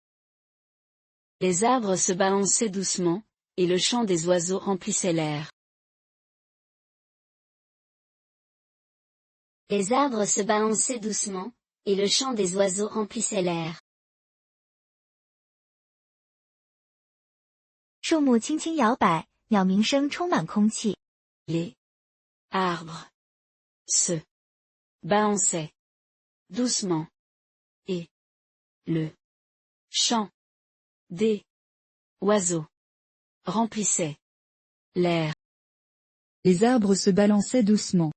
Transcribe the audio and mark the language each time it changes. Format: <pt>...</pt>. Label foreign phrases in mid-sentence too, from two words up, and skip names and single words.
<fr>Les arbres se balançaient doucement, et le chant des oiseaux remplissait l'air. Les arbres se balançaient doucement, et le chant des oiseaux remplissait l'air.</fr> <zh>树木轻轻摇摆，鸟鸣声充满空气。</zh> <fr>Les arbres se balançaient doucement, et le chant des oiseaux remplissait l'air. Les arbres se balançaient doucement.</fr>